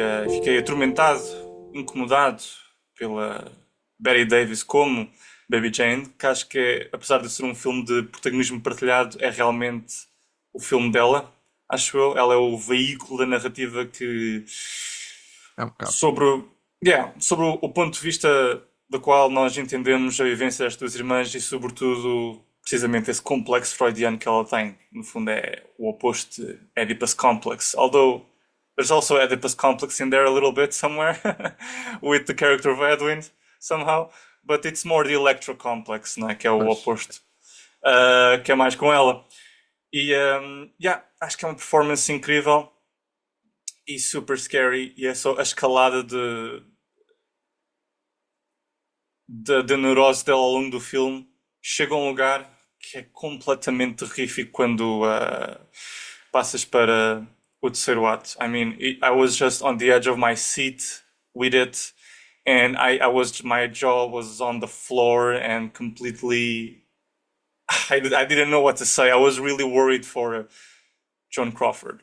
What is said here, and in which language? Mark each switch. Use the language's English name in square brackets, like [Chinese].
[Portuguese] Fiquei atormentado, incomodado pela Bette Davis como Baby Jane, que acho que, apesar de ser um filme de protagonismo partilhado, é realmente o filme dela. Acho eu. Ela é o veículo da narrativa que... É um bocado. sobre o ponto de vista do qual nós entendemos a vivência das duas irmãs e, sobretudo, precisamente esse complexo freudiano que ela tem. No fundo, é o oposto de Oedipus Complex. [English] Although, there's also Oedipus Complex in there a little bit somewhere, with the character of Edwin, somehow. But it's more the Electro Complex, [Portuguese] não é? Que é o Pois. oposto. Que é mais com ela. E, acho que é uma performance incrível e [English] super scary. [Portuguese] E é só a escalada de neurose dela ao longo do filme. Chega a um lugar que é completamente terrífico quando passas para o terceiro ato. [English] I mean, I was just on the edge of my seat with it, and my jaw was on the floor and completely. I didn't know what to say. I was really worried for Joan Crawford.